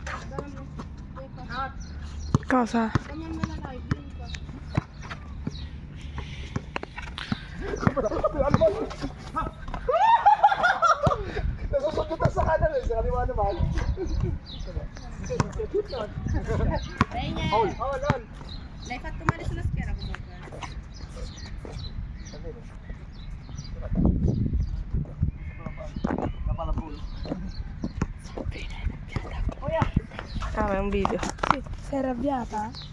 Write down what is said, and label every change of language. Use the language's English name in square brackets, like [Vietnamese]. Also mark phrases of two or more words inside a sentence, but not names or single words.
[Italian] Cosa? [Filipino] ganyan mo na live. Nasusugutan sa kanan eh, sa kaliwa naman. Dahil Hold. [Italian] Lei fatto male sulla schiena comunque. Ah, ma è un video. Sei arrabbiata?